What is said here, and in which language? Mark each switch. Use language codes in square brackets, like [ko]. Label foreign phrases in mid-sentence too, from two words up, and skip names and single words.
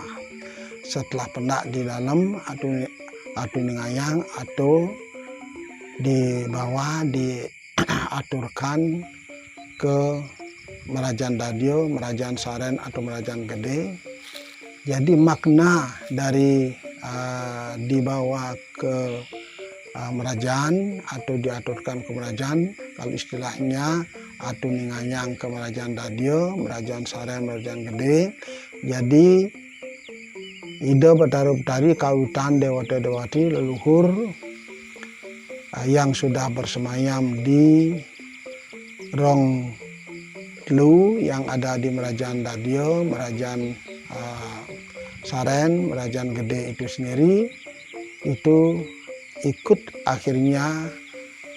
[id] Setelah pendak di dalam atau ningayang atau di bawah diaturkan ke Merajaan Dadio, Merajaan Saren atau Merajaan Gede. Jadi makna dari dibawa ke Merajaan atau diaturkan ke Merajaan, kalau istilahnya atau ninganyang ke Merajaan Dadio, Merajaan Saren, Merajaan Gede. Jadi ide Betari kawitan dewata-dewati leluhur yang sudah bersemayam di rong telu yang ada di Merajaan Dadio, Merajaan Saren, Merajaan Gede itu sendiri, itu ikut akhirnya